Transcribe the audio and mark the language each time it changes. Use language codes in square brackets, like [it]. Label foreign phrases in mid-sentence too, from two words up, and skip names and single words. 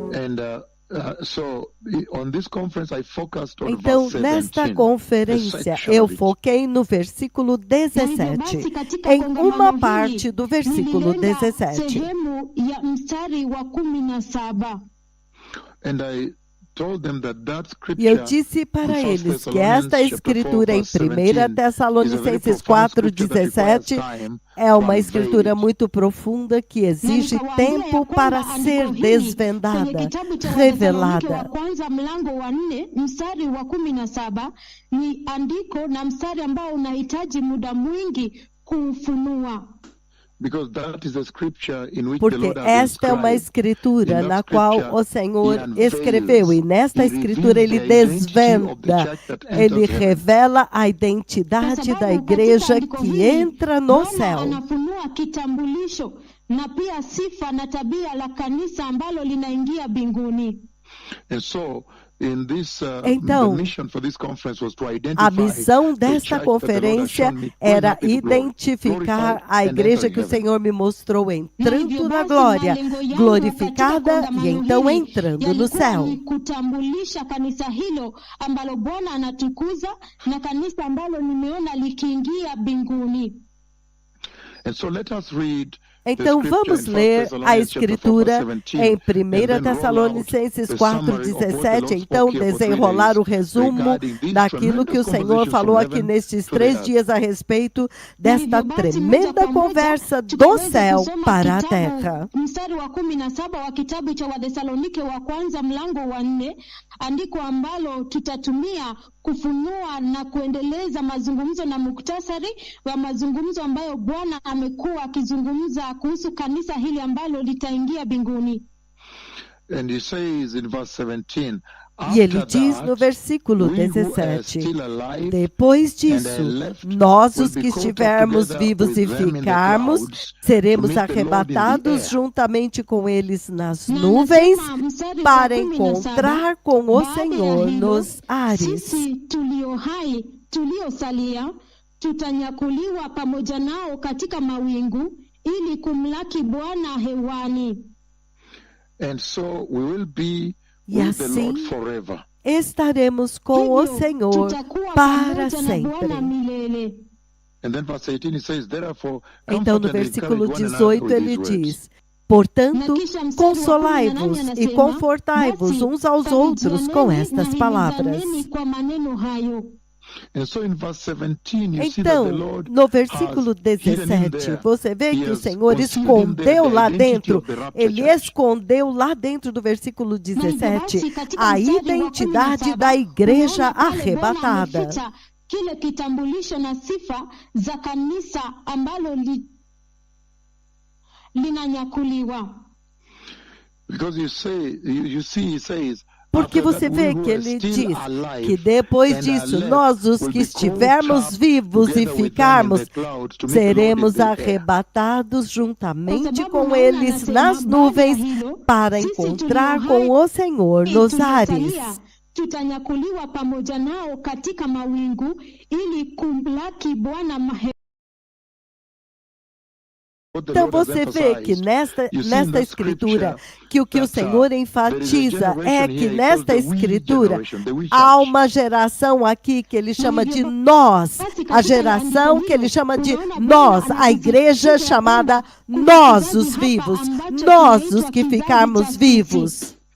[pt] Então, nesta conferência, eu foquei no versículo 17, em uma parte do versículo 17. [sw] Sehemu ya mstari wa 17. [pt] E eu disse para eles que esta escritura em 1 Tessalonicenses 4:17 é uma escritura muito profunda que exige tempo para ser desvendada, revelada. [sw] Kwanza mlango wa 4 mstari wa 17 ni andiko na mstari ambao unahitaji muda mwingi kuufunua. [pt] Porque esta é uma escritura na qual o Senhor escreveu, e nesta escritura ele desvenda, ele revela a identidade da igreja que entra no céu. [sw] Anafunua kitambulisho na pia sifa na tabia la kanisa ambalo linaingia mbinguni. [pt] Então, a missão desta conferência era identificar a igreja que o Senhor me mostrou entrando na glória, glorificada e então entrando no céu. [sw] Kutambulisha kanisa hilo ambalo Bwana anatukuza na kanisa ambalo nimeona likiingia mbinguni. [pt] Então vamos ler a escritura em 1 Tessalonicenses 4:17, então desenrolar o resumo daquilo que o Senhor falou aqui nestes 3 dias a respeito desta tremenda conversa do céu para a terra. [sw] Mstari wa 17 wa kitabu cha Wathesalonike wa kwanza mlango wa 4, andiko ambalo tutatumia kufunua na kuendeleza mazungumzo na muktasari wa mazungumzo ambayo Bwana amekuwa akizungumza kuhusu kanisa hili ambalo litaingia mbinguni. [pt] E ele diz no versículo 17, depois disso, nós os que estivermos vivos e ficarmos, seremos arrebatados juntamente com eles nas nuvens para encontrar com o Senhor nos ares. [sw] Sisi tulio hai, tuliosalia, tutanyakuliwa pamoja nao katika mawingu ili kumlaki Bwana hewani. [pt] E assim estaremos com o Senhor para sempre. Então, no versículo 18, ele diz: portanto, consolai-vos e confortai-vos uns aos outros com estas palavras. Então, no versículo 17, você vê que o Senhor escondeu lá dentro, ele escondeu lá dentro do versículo 17, a identidade da igreja arrebatada. [sw] Kile kitambulisho na sifa za kanisa ambalo linanyakuliwa. [pt] Porque você vê que ele diz que depois disso, nós os que estivermos vivos e ficarmos, seremos arrebatados juntamente com eles nas nuvens para encontrar com o Senhor nos ares. [sw] Tutanyakuliwa pamoja nao katika mawingu ili kumlaki Bwana. [pt] Então você vê que nesta escritura, que o que o Senhor enfatiza é que nesta escritura há uma geração aqui que ele chama de nós, a geração que ele chama de nós, a igreja chamada nós os vivos, nós os que ficarmos vivos.